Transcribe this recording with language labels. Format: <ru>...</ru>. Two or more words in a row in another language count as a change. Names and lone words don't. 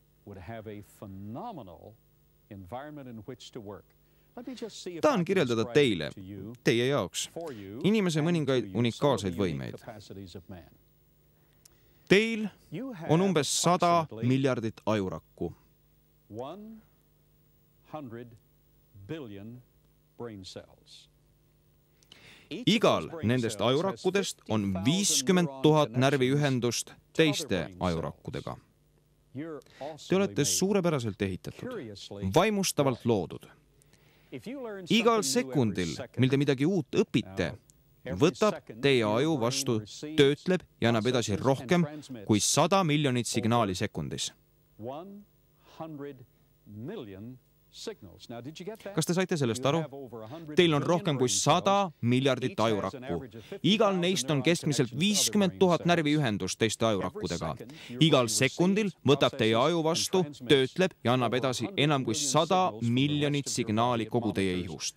<et>Tahan kirjeldada teile, teie jaoks, inimese mõningaid unikaalseid võimeid. Teil on umbes 100 miljardit ajurakku.</et> <en>100 billion brain cells.</en> <et>Igal nendest ajurakkudest on 50 000 närviühendust teiste ajurakkudega. Te olete suurepäraselt ehitatud, vaimustavalt loodud. Igal sekundil, mil te midagi uut õpite, võtab teie aju vastu, töötleb ja annab edasi rohkem kui 100 miljonit signaali sekundis.</et> <en>100 million signals. Now, did you get that?</en> <et>Kas te saite sellest aru? Teil on rohkem kui 100 miljardit ajurakku. Igal neist on keskmiselt 50 000 närviühendust teiste ajurakkudega. Igal sekundil võtab teie aju vastu, töötleb ja annab edasi enam kui 100 miljonit signaali kogu teie ihust.</et>